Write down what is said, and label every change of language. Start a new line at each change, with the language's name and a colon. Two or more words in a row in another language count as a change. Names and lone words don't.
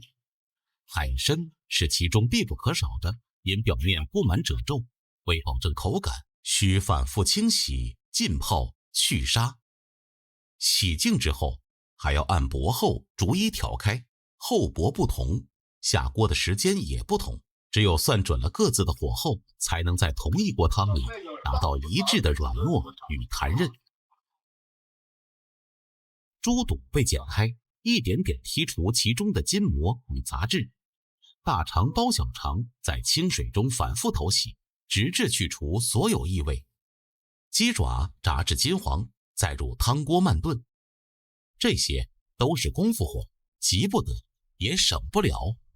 Chinese: 海參是其中必不可少的，因表面布滿褶皺，為保證口感，需反覆清洗、浸泡、去沙。洗淨之後，還要按薄後逐一挑開， 厚薄不同，下鍋的時間也不同，只有算準了各自的火候，才能在同一锅湯里达到一致的软糯与弹韧。猪肚被剪开，一点点剔除其中的筋膜與雜質，大腸包小腸在清水中反覆投洗，直至去除所有異味。雞爪炸至金黃，再入湯鍋慢燉。這些都是功夫活，急不得，也省不了。